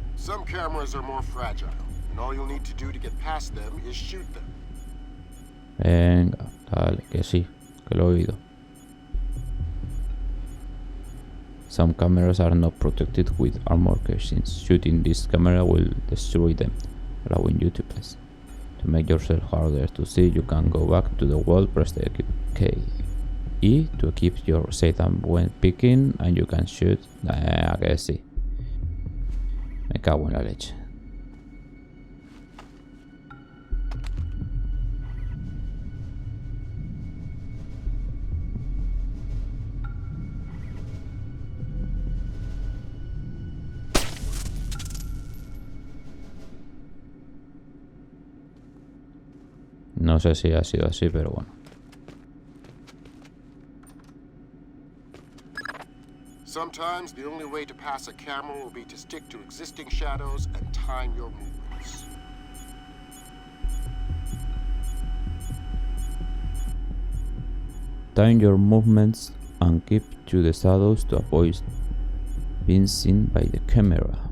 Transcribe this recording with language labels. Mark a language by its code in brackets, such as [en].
[en] Some cameras are more fragile, and all you'll need to do to get past them is shoot them. [es] Venga, dale, que sí, que lo he oído. [en] Some cameras are not protected with armor casings. Shooting this camera will destroy them, allowing you to pass. To make yourself harder to see, you can go back to the wall, press the K. E to keep your Satan when picking, and you can shoot. [es] Que sí. Me cago en la leche. No sé si ha sido así, pero bueno. [en] Sometimes the only way to pass a camera will be to stick to existing shadows and time your movements. Time your movements and keep to the shadows to avoid being seen by the camera.